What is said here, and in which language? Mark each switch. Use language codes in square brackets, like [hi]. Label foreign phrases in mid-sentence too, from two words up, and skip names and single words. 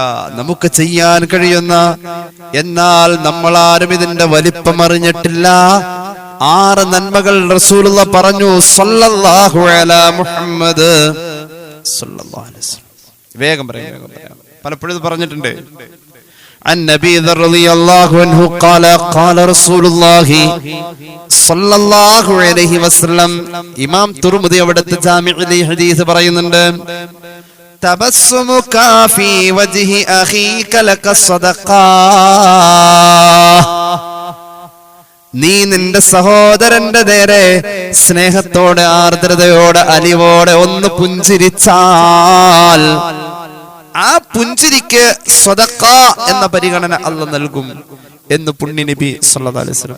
[ml] നമുക്ക് ചെയ്യാൻ കഴിയുന്ന, എന്നാൽ നമ്മളാരും ഇതിന്റെ വലിപ്പം അറിഞ്ഞിട്ടില്ല 6 നന്മകൾ റസൂലുള്ള പറഞ്ഞു. [ar] صلى الله على محمد صلى الله عليه وسلم. [ml] വേഗം പറയാം. പലപ്പോഴും ഇത് പറഞ്ഞിട്ടുണ്ട്. [ar] عن نبي ذر رضي الله عنه قال قال رسول الله صلى الله عليه وسلم. [ml] ഇമാം തുർമുദി അവിടുത്തെ ജാമിഉൽ ഹദീസ് പറയുന്നുണ്ട്, [ar] تبسمك في وجه أخيك لك صدقة. [ml] നീ നിന്റെ സഹോദരന്റെ നേരെ സ്നേഹത്തോടെ, ആർദ്രതയോടെ, അലിവോടെ ഒന്ന് പുഞ്ചിരിച്ചാൽ ആ പുഞ്ചിരിക്ക് സദഖ എന്ന പരിഗണന അല്ലാഹു നൽകും എന്ന് പുണ്യ നബി [ar] صلى الله عليه وسلم.